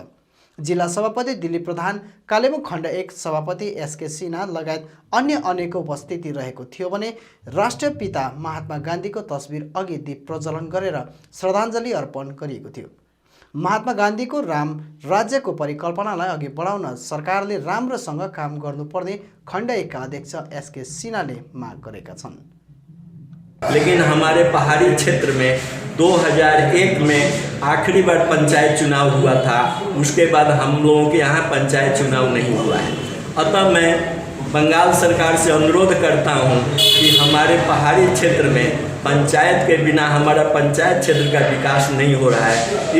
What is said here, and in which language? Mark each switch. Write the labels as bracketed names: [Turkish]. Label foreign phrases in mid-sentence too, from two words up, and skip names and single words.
[Nepali] जिल्ला सभापति दिलीप प्रधान, कालेबुङ खण्ड 1 सभापति एसके सिन्हा लगायत अन्य अनेकको उपस्थिति रहेको थियो भने राष्ट्रपिता महात्मा गान्धीको तस्बिर अघि दीप प्रज्वलन गरेर श्रद्धाञ्जली अर्पण गरिएको थियो। महात्मा गान्धीको राम राज्यको परिकल्पनालाई अघि बढाउन सरकारले राम्रोसँग काम गर्नुपर्ने खण्ड 1 का अध्यक्ष एसके सिन्हाले माग गरेका छन्। [Hindi] लेकिन हमारे पहाड़ी क्षेत्र में 2001 में आखिरी बार पंचायत चुनाव हुआ था, उसके बाद हम लोगों के यहाँ पंचायत चुनाव नहीं हुआ है। अतः मैं बंगाल सरकार से अनुरोध करता हूँ कि हमारे पहाड़ी क्षेत्र में पंचायत के बिना हमारा पंचायत क्षेत्र का विकास नहीं हो रहा है।